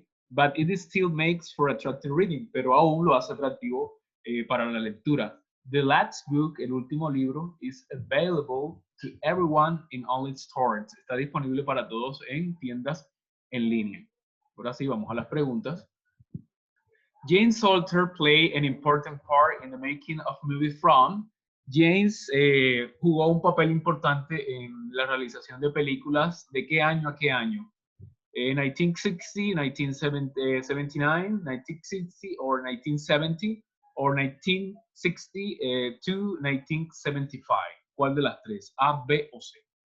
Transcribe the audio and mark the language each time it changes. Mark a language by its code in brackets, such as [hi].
[en] But it still makes for attractive reading, [es] pero aún lo hace atractivo para la lectura. [en] The last book, [es] el último libro, [en] is available to everyone in online stores. [es] Está disponible para todos en tiendas en línea. Ahora sí, vamos a las preguntas. [en] James Salter played an important part in the making of movie From. [es] James jugó un papel importante en la realización de películas. ¿De qué año a qué año? 1960, 1979, 1960 or 1970 or 1960 to 1975. ¿Cuál de las tres? A, B o C.